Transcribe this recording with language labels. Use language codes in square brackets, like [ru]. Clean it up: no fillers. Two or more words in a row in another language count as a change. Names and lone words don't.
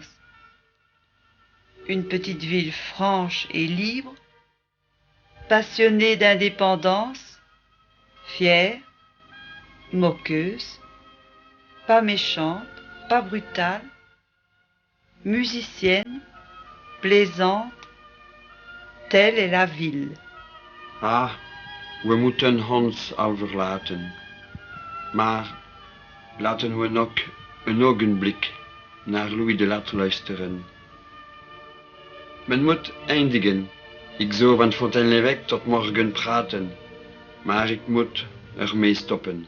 [fr] Une petite ville franche et libre, passionnée d'indépendance, fière, moqueuse, pas méchante, pas brutale, musicienne, plaisante, telle est la ville. [nl] Ah, we moeten Hans al verlaten. Maar laten we nog een ogenblik naar Louis Delattre luisteren. Men moet eindigen. Ik zou van Fontaine-l'Évêque tot morgen praten, maar ik moet ermee stoppen.